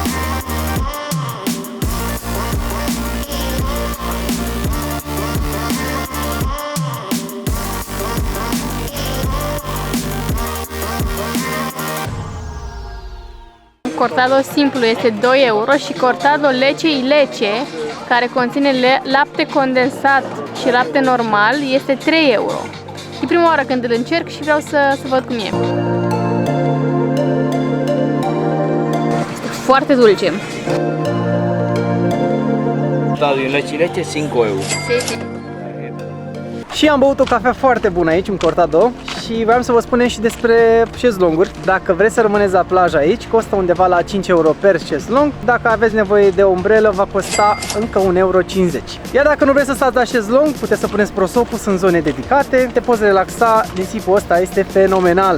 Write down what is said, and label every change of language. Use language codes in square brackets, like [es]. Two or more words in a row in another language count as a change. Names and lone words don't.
[ro] Cortado simplu este 2 euro și cortado [es] lece y leche, [ro] care conține lapte condensat și lapte normal, este 3 euro. E prima oară când îl încerc și vreau să văd cum e. Este foarte dulce. [es] Cortado y leche 5 euros. [ro] Și am băut o cafea foarte bună aici, un cortado, și vreau să vă spunem și despre șezlonguri. Dacă vreți să rămâneți la plajă aici, costă undeva la 5 euro per șezlong. Dacă aveți nevoie de o umbrelă, va costa încă 1,50 euro. Iar dacă nu vreți să stați la șezlong, puteți să puneți prosopul, sunt zone dedicate, te poți relaxa, nisipul ăsta este fenomenal.